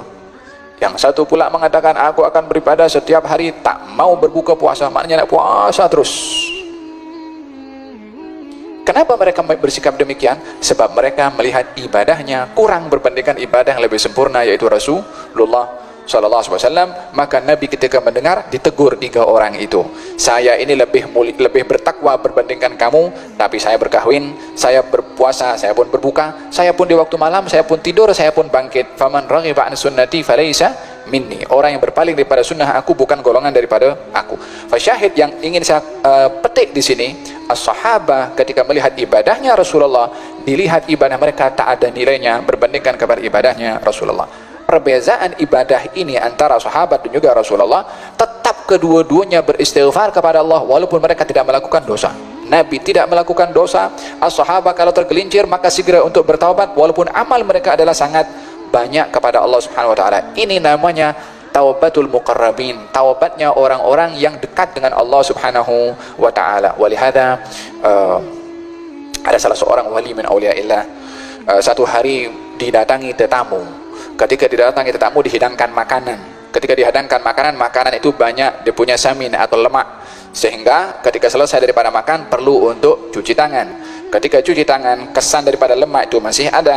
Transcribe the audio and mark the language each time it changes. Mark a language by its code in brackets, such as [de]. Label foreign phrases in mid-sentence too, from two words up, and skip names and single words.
[ms] Yang satu pula mengatakan, aku akan beribadah setiap hari tak mau berbuka puasa, maknanya nak puasa terus. Kenapa mereka bersikap demikian? Sebab mereka melihat ibadahnya kurang berbandingkan ibadah yang lebih sempurna, yaitu Rasulullah [ar] صلى الله عليه وسلم. [ms] Maka Nabi ketika mendengar, ditegur 3 orang itu. Saya ini lebih bertakwa berbandingkan kamu, tapi saya berkahwin, saya berpuasa, saya pun berbuka, saya pun di waktu malam, saya pun tidur, saya pun bangkit. [ar] فمن رغب عن سنتي فليس مني. [ms] Orang yang berpaling daripada sunnah aku bukan golongan daripada aku. Fasyahid yang ingin saya petik di sini, as-sahabah ketika melihat ibadahnya Rasulullah, dilihat ibadah mereka tak ada nilainya berbandingkan kepada ibadahnya Rasulullah. Perbezaan ibadah ini antara sahabat dan juga Rasulullah, tetap kedua-duanya beristighfar kepada Allah walaupun mereka tidak melakukan dosa. Nabi tidak melakukan dosa, as-sahabah kalau tergelincir maka segera untuk bertaubat walaupun amal mereka adalah sangat banyak kepada Allah [ar] سبحانه وتعالى. [ms] Ini namanya [ar] توبة المقربين, [ms] taubatnya orang-orang yang dekat dengan Allah [ar] سبحانه وتعالى. [ms] Walihada ada salah seorang wali [ar] من أولياء الله, [ms] satu hari didatangi tetamu. Ketika didatangi tetamu dihidangkan makanan. Ketika dihidangkan makanan itu banyak dia punya samin atau lemak, sehingga ketika selesai daripada makan perlu untuk cuci tangan. Ketika cuci tangan, kesan daripada lemak itu masih ada.